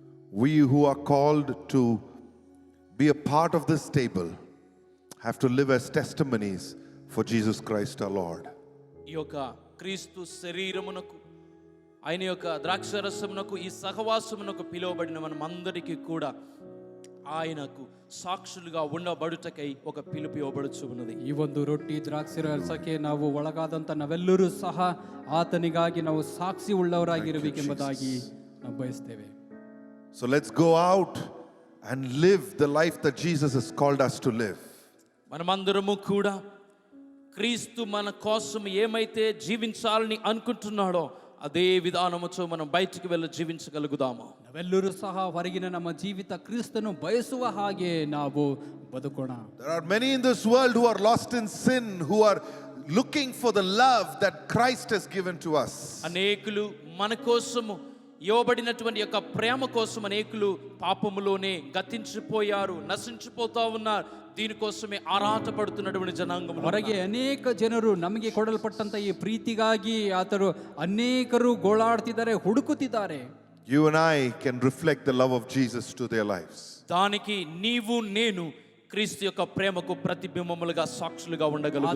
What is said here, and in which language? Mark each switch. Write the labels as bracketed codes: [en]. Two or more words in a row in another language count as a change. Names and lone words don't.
[en] we who are called to be a part of this table have to live as testimonies for Jesus Christ our Lord. [te] ఈ యొక్క క్రీస్తు శరీరమునకు ఆయన యొక్క ద్రాక్షరసమునకు ఈ సహవాసమునకు పిలువబడిన మనమందరికీ కూడా ఆయనకు సాక్షులుగా ఉండబడుటకై ఒక పిలుపు ఇవ్వబడుచు ఉన్నది. [kn] ಈ ಒಂದು ರೊಟ್ಟಿ ದ್ರಾಕ್ಷಾರಸಕ್ಕೆ ನಾವು ಒಳಗಾದಂಥ ನಾವೆಲ್ಲರೂ ಸಹ ಆತನಿಗಾಗಿ ನಾವು ಸಾಕ್ಷಿ ಉಳ್ಳವರಾಗಿರಬೇಕೆಂಬುದಾಗಿ ನಾವು ಬಯಸ್ತೇವೆ. [en] So let's go out and live the life that Jesus has called us to live. [te] మనమందరము కూడా క్రీస్తు మన కోసం ఏమైతే జీవించాలని అనుకుంటున్నాడో అదే విధానముతో మనం బయటికి వెళ్ళి జీవించగలుగుదాము. [kn] ನಾವೆಲ್ಲರೂ ಸಹ ಹೊರಗಿನ ನಮ್ಮ ಜೀವಿತ ಕ್ರಿಸ್ತನು ಬಯಸುವ ಹಾಗೆ ನಾವು ಬದುಕೋಣ. [en] There are many in this world who are lost in sin, who are looking for the love that Christ has given to us. [te] అనేకులు మన కోసము ఇవ్వబడినటువంటి యొక్క ప్రేమ కోసం అనేకులు పాపములోనే గతించిపోయారు, నశించిపోతా ఉన్నారు. దీనికోసమే ఆరాటపడుతున్నటువంటి జనాంగం. [kn] ಹೊರಗೆ ಅನೇಕ ಜನರು ನಮಗೆ ಕೊಡಲ್ಪಟ್ಟಂತ ಈ ಪ್ರೀತಿಗಾಗಿ ಆತರು ಅನೇಕರು ಗೋಳಾಡ್ತಿದ್ದಾರೆ, ಹುಡುಕುತ್ತಿದ್ದಾರೆ. [en] You and I can reflect the love of Jesus to their lives. [te] దానికి నీవు నేను క్రీస్తు యొక్క ప్రేమకు ప్రతిబింబములుగా సాక్షులుగా ఉండగలుగుతాము.